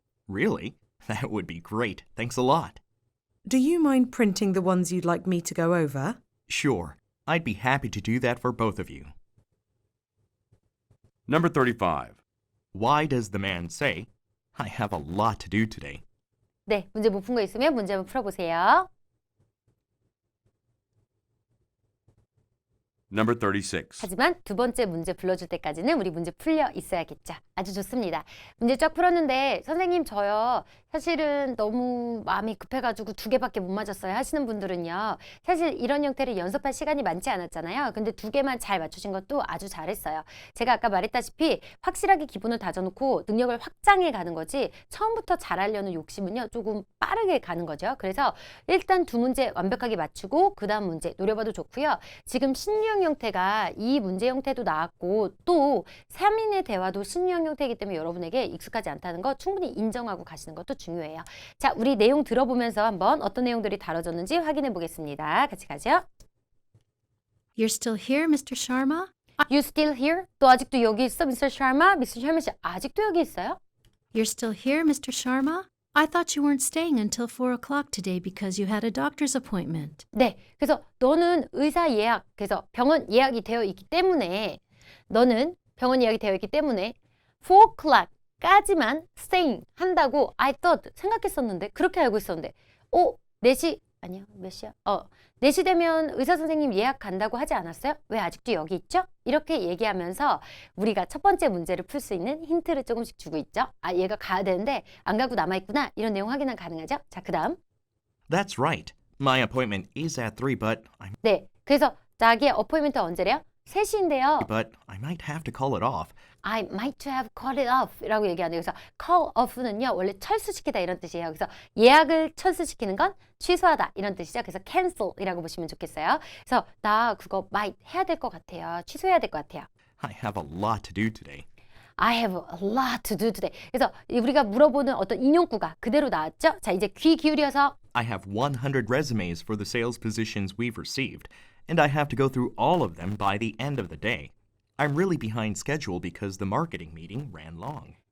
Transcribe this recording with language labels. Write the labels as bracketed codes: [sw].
[en] Really? That would be great. Thanks a lot. Do you mind printing the ones you'd like me to go over? Sure. I'd be happy to do that for both of you. Number 35. Why does the man say, I have a lot to do today? [ko] 네, 문제 못 푼 거 있으면 문제 한번 풀어보세요. [en] Number 36. [ko] 하지만 두 번째 문제 불러줄 때까지는 우리 문제 풀려 있어야겠죠. 아주 좋습니다. 문제 쫙 풀었는데 선생님 저요 사실은 너무 마음이 급해가지고 2개밖에 못 맞았어요 하시는 분들은요. 사실 이런 형태를 연습할 시간이 많지 않았잖아요. 근데 2개만 잘 맞추신 것도 아주 잘했어요. 제가 아까 말했다시피 확실하게 기본을 다져놓고 능력을 확장해 가는 거지 처음부터 잘하려는 욕심은요 조금 빠르게 가는 거죠. 그래서 일단 2문제 완벽하게 맞추고 그 다음 문제 노려봐도 좋고요. 지금 신유형 형태가 이 문제 형태도 나왔고 또 3인의 대화도 신유형 형태이기 때문에 여러분에게 익숙하지 않다는 거 충분히 인정하고 가시는 것도 중요해요. 자, 우리 내용 들어보면서 한번 어떤 내용들이 다뤄졌는지 확인해 보겠습니다. 같이 가죠. [en] You're still here, Mr. Sharma? You still here? [ko] 또 아직도 여기 있어, Mr. [en] Sharma? Mr. [ko] Sharma 씨 아직도 여기 있어요? [en] You're still here, Mr. Sharma? I thought you weren't staying until 4 o'clock today because you had a doctor's appointment. [ko] 네, 그래서 너는 의사 예약, 그래서 병원 예약이 되어 있기 때문에 너는 병원 예약이 되어 있기 때문에 [en] 4 o'clock [ko] 까지만 staying 한다고 [en] I thought [ko] 생각했었는데 그렇게 알고 있었는데 4시 아니요 몇 시야? 4시 되면 의사 선생님 예약 간다고 하지 않았어요? 왜 아직도 여기 있죠? 이렇게 얘기하면서 우리가 첫 번째 문제를 풀 수 있는 힌트를 조금씩 주고 있죠. 아, 얘가 가야 되는데 안 가고 남아있구나. 이런 내용 확인은 가능하죠? 자, 그 다음. [en] That's right. My appointment is at 3, [ko] 네, 그래서 자기의 어포인먼트 언제래요? 3시인데요. [en] but I might have to call it off. I might have called it off [ko] 라고 얘기하는데 그래서 call off는요 원래 철수시키다 이런 뜻이에요. 그래서 예약을 철수시키는 건 취소하다 이런 뜻이죠. 그래서 cancel 이라고 보시면 좋겠어요. 그래서 나 그거 might 해야 될 것 같아요. 취소해야 될 것 같아요. [en] I have a lot to do today. I have a lot to do today. [ko] 그래서 우리가 물어보는 어떤 인용구가 그대로 나왔죠. 자, 이제 귀 기울여서 [en] I have 100 resumes for the sales positions we've received, and I have to go through all of them by the end of the day. I'm really behind schedule because the marketing meeting ran long.